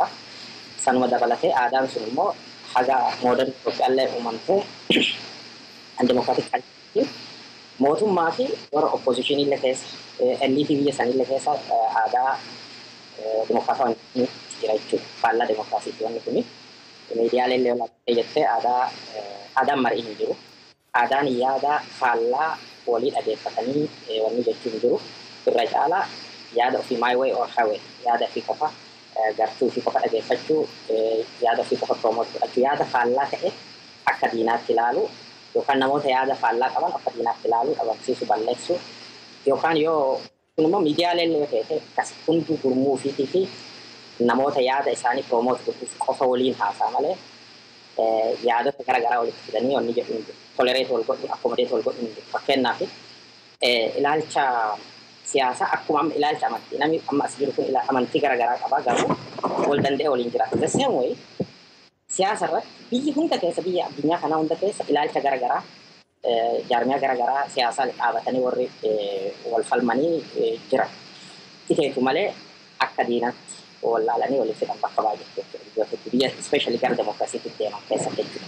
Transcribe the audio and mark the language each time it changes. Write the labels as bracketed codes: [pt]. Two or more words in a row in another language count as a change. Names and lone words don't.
[om] Sanuma dabalatee aadaan sun immoo haga mooderni Itoophiyaallee uumamtee dimokiraatik kalchii mootummaa fi warra oppoozishinii illee keessa eliitii biyya sanillee keessa aadaa dimokiraataa jira jechuudha. Faallaa dimokiraasiitti wanni kuni. Miidiyaalee illee olaanaa jettee aadaan marii hin jiru. Aadaan yaada faallaa walii dhageeffatanii wanni jechuun hin jiru. Irra caalaa yaada ofii [en] my way or highway [om] yaada ofii qofa gartuu ofii qofa dhageeffachuu yaada ofii qofa promote godhachuu yaada faallaa ta'e akka diinaatti ilaalu yookaan namoota yaada faallaa qaban akka diinaatti ilaalu dhabamsiisu balleessu yookaan yoo kun immoo miidiyaalee illee ta'e kas hunduu gurmuu ofiitii fi namoota yaada isaanii promote gochuuf qofa waliin haasaa malee yaadota garaagaraa walitti fidanii wanni jedhu tolerate wal godhu accommodate wal godhu fakkeenyaaf ilaalcha siyaasaa akkuma amma ilaalcha amantii namni amma as jiru kun amantii garaagaraa qaba garuu wal danda'ee waliin jiraata. [en] The same way [om] siyaasa irratti biyyi hunda keessa biyya addunyaa kanaa hunda keessa ilaalcha garaagaraa jaarmiyaa garaagaraa siyaasaa dhaabatanii warri wal falmanii jiran. Iteetu malee akka diinatti wallaalanii walitti fidan bakka baay'eetti biyya especially gara demokiraasiitti deeman keessatti jechuudha.